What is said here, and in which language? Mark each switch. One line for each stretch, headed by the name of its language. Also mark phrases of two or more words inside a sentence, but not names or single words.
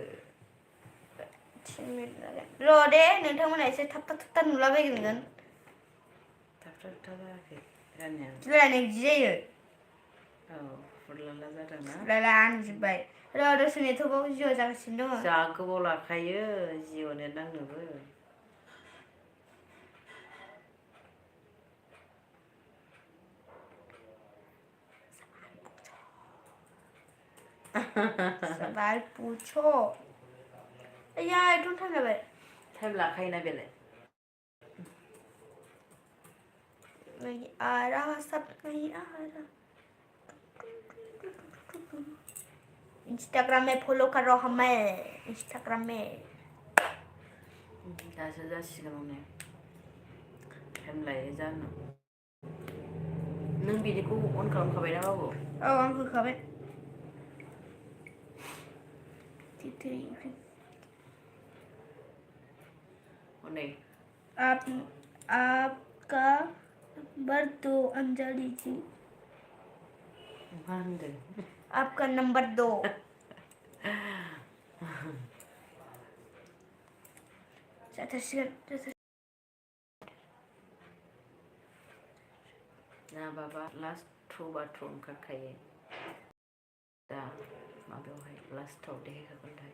Bodo: 10 मिनिट लागोन र' दे नोंथांमोना एसे थाबथा नुलाबायगोन थाबथा जायाखै जानाया रायलायनाय बिदि जायो औ फुरलाला जादोंना फुरलाला नुजोब्बाय र' दसे नेथ'बाव जिअ जागासिनो दङ जा गोबाव लाखायो जिअ नेट नांनोबो
Hindi: सवाल पूछो या एकदम
Bodo: टाइम जाबाय टाइम लाखायोना बेलाय
Hindi: नहीं आ रहा सब नहीं आ रहा इंस्टाग्राम में फॉलो करो हमें इंस्टाग्राम में
Bodo: दासो जासिगोन माने टाइम लायो जानो नों बिदिखौ अन खालामखाबाय ना बाबु औ आं होखाबाय हनै
Hindi: आपका नंबर 2 अंजलि जी
Bodo: मा होनदों
Hindi: आपका नंबर 2 जाथारसिगोन
Bodo: ना बाबा लास्ट थ्र' बा थ्र' ओंखारखायो दा माबायावहाय लास्टआव देखायखागोन थाय